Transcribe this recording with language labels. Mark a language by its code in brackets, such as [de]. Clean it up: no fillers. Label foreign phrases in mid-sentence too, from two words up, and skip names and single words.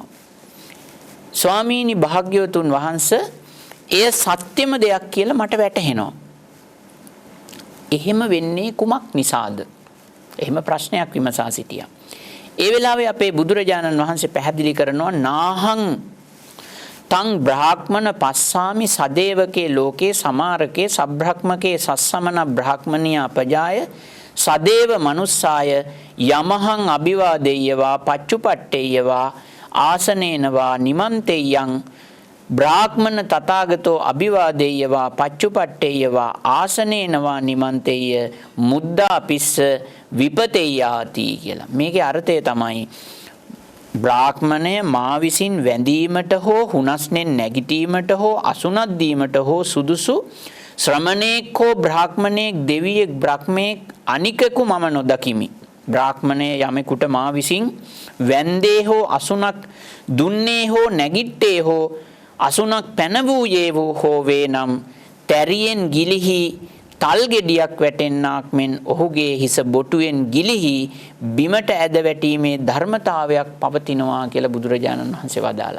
[si] ස්වාමීනි භාග්‍යවතුන් වහන්සේ එය සත්‍යම දෙයක් කියලා මට වැටහෙනවා. එහෙම වෙන්නේ කුමක් නිසාද? එහෙම ප්‍රශ්නයක් විමසා සිටියා. ඒ වෙලාවේ අපේ බුදුරජාණන් වහන්සේ පැහැදිලි කරනවා නාහං [pi] තං බ්‍රාහ්මණ පස්සාමි සදේවකේ ලෝකේ සමාරකේ සබ්‍රහ්මකේ සස්සමන බ්‍රාහ්මනියා පජාය සදේව මනුස්සාය යමහං අභිවාදේයවා පච්චුපට්ඨේයවා ආසනේනවා නිමන්තේයං බ්‍රාහ්මණ තථාගතෝ අභිවාදේයවා පච්චුපට්ඨේයවා ආසනේනවා නිමන්තේය මුද්දා පිස්ස විපතේයාති කියලා. [si] මේකේ අර්ථය තමයි බ්‍රාහ්මණය මා විසින් වැඳීමට හෝ හුනස්නෙන් නැගිටීමට හෝ අසුනක් දීමට හෝ සුදුසු ශ්‍රමණේක් හෝ බ්‍රාහ්මණයෙක් දෙවියෙක් බ්‍රහ්මයෙක් අනිකකු මම නොදකිමි. බ්‍රාහ්මණය යමෙකුට මා විසින් වැන්දේ හෝ අසුනක් දුන්නේ හෝ නැගිට්ටේ හෝ අසුනක් පැනවූයේ හෝ වේ නම් තැරියෙන් ගිලිහි තල් ගෙඩියක් වැටෙන්නාක් මෙන් ඔහුගේ හිස බොටුවෙන් ගිලිහි බිමට ඇද වැටීමේ ධර්මතාවයක් පවතිනවා කියලා බුදුරජාණන් වහන්සේ වදාලා.